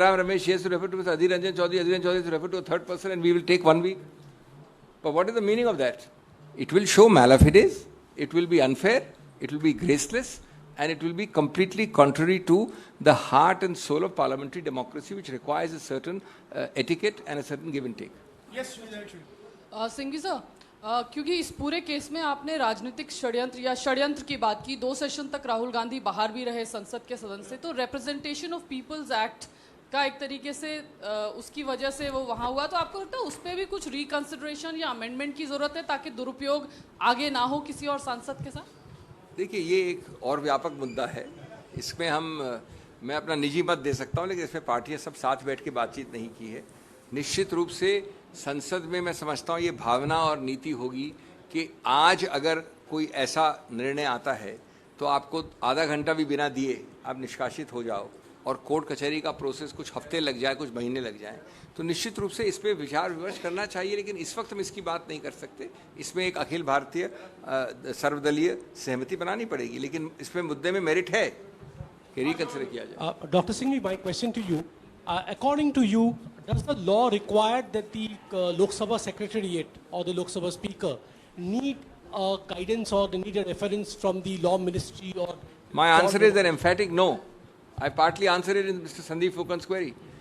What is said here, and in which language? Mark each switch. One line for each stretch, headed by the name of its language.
English: Jairam Ramesh, he has to refer to Mr. Adhir Ranjan Chaudhary has to refer to a third person, and we will take 1 week. But what is the meaning of that? It will show malafide, it will be unfair, it will be graceless, and it will be completely contrary to the heart and soul of parliamentary democracy, which requires a certain etiquette and a certain give and take. Yes,
Hindi: Singhvi sir, क्योंकि इस पूरे case में आपने राजनीतिक षड्यंत्र की बात की, 2 सेशन तक राहुल गांधी बाहर भी रहे संसद के सदन से, तो रिप्रेजेंटेशन ऑफ पीपल्स एक्ट का एक तरीके से उसकी वजह से वो वहाँ हुआ, तो आपको लगता है उस पर भी कुछ रिकंसिडरेशन या अमेंडमेंट की जरूरत है ताकि दुरुपयोग आगे ना हो किसी और सांसद के साथ? देखिए, ये एक और व्यापक मुद्दा है। इसमें मैं अपना निजी मत दे सकता हूँ, लेकिन इसमें पार्टियाँ सब साथ बैठ के बातचीत नहीं की है। निश्चित रूप से संसद में मैं समझता हूँ ये भावना और नीति होगी कि आज अगर कोई ऐसा निर्णय आता है तो आपको आधा घंटा भी बिना दिए आप निष्कासित हो जाओ, और कोर्ट कचहरी का प्रोसेस कुछ हफ्ते लग जाए, कुछ महीने लग जाए, तो निश्चित रूप से इस पर विचार विमर्श करना चाहिए। लेकिन इस वक्त हम इसकी बात नहीं कर सकते। इसमें एक अखिल भारतीय सर्वदलीय सहमति बनानी पड़ेगी, लेकिन इसमें मुद्दे में मेरिट है कि रिकंसिडर किया जाए।
English: Doctor Singhvi, my question to you, according to you, does the law require that the Lok Sabha Secretariat or the Lok Sabha Speaker need guidance or they need a reference from the Law Ministry? Or my answer is an emphatic no. I partly answered it in Mr. Sandeep Fukan's query.